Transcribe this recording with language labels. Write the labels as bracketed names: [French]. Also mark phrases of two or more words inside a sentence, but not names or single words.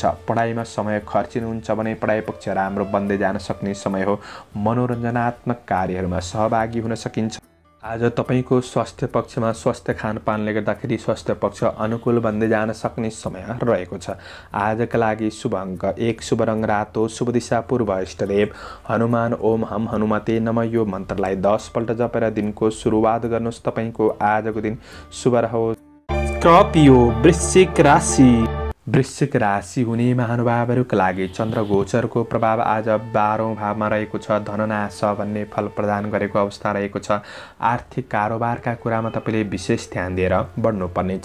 [Nepali] पढाइमा समय खर्चिनुहुन्छ भने पढाइ पक्ष राम्रो बन्दै जान सक्ने समय हो। मनोरञ्जनात्मक कार्यहरूमा सहभागी हुन सकिन्छ। आज तपाईँको स्वास्थ्य पक्षमा स्वास्थ्य खानपानले गर्दाखेरि स्वास्थ्य पक्ष अनुकूल बन्दै जान सक्ने समय रहेको छ। आजका लागि शुभ अङ्क 1, शुभ रङ रातो, शुभ दिशा पूर्व, इष्टदेव हनुमान, [Sanskrit] ओम हम हनुमते नमः [Nepali] यो मन्त्रलाई 10 पल्ट जपेर दिनको सुरुवात गर्नुहोस्। तपाईँको आजको दिन शुभ रहोस्। स्कर्पियो, वृश्चिक राशि हुने महानुभावहरूका लागि चन्द्र गोचरको प्रभाव आज 12औं भावमा रहेको छ। धननाश भन्ने फल प्रदान गरेको अवस्था रहेको छ। आर्थिक कारोबारका कुरामा तपाईँले विशेष ध्यान दिएर बढ्नुपर्नेछ।